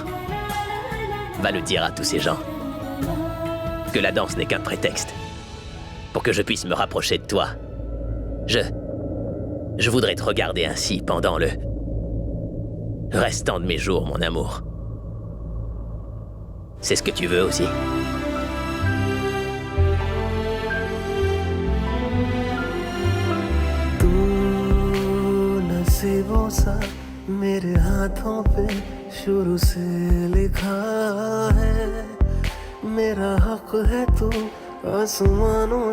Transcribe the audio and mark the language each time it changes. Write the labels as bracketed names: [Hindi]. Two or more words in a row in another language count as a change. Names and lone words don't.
[French] Va le dire à tous ces gens. Que la danse n'est qu'un prétexte. Pour que je puisse me rapprocher de toi. Je voudrais te regarder ainsi pendant le restant de mes jours, mon amour. C'est ce que tu veux aussi? [Hindi] नसीबों सा मेरे हाथों पे शुरू से लिखा है मेरा हक है तू आसमानों